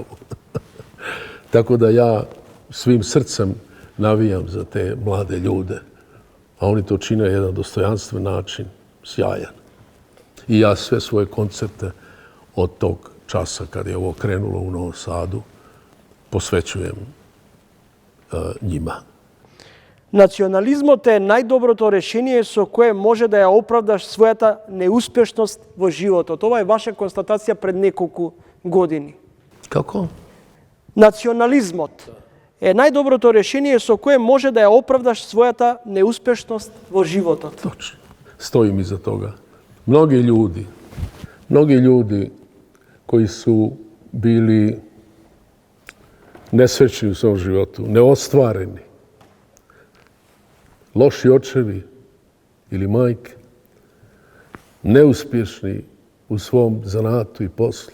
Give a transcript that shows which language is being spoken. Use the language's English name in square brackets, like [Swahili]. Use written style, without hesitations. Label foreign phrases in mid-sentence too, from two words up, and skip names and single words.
[Croatian] Tako da ja svim srcem navijam za te mlade ljude, a oni to čine na jedan dostojanstven način, sjajan. I ja sve svoje koncerte od tog časa kad je ovo krenulo u Novom Sadu posvećujem njima. [Macedonian] Национализмот е најдоброто решение со кое може да ја оправдаш својата неуспешност во животот. Ова е ваша констатација пред неколку години. [Croatian] Kako? [Macedonian] Национализмот е најдоброто решение со кое може да ја оправдаш својата неуспешност во животот. [Croatian] Točno. Stojim iza toga. Mnogi ljudi koji su bili nesrećni u svom životu, neostvareni, loši očevi ili majke, neuspješni u svom zanatu i poslu.